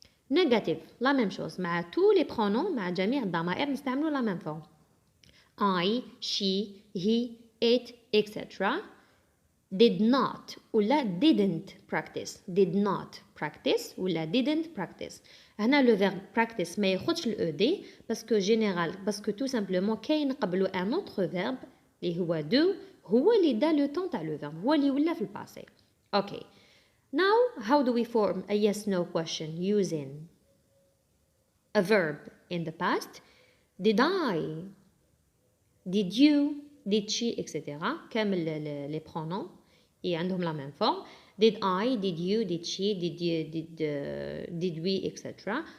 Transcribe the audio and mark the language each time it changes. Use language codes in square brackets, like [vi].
[fr] Negative la même chose مع tous les pronoms [ar] مع جميع الضمائر نستعملوا [fr] la même forme [en] I she he it [fr] etc. [en] did not ولا didn't practice did not practice ولا didn't practice. [ar] هنا [fr] le verbe [ar] practice ما ياخدش ال ed باسكو جينيرال باسكو [fr] tout simplement [ar] كاين قبله [fr] un autre verbe [ar] اللي هو [en] do [ar] هو اللي دا لو طون تاع لو verbe هو اللي ولا في الباسي. [en] Okay, now how do we form a yes no question using a verb in the past? Did I did you did she etc. كامل [fr] les pronoms [en] عندهم [fr] la même forme. [en] Did I did you did she did we etc.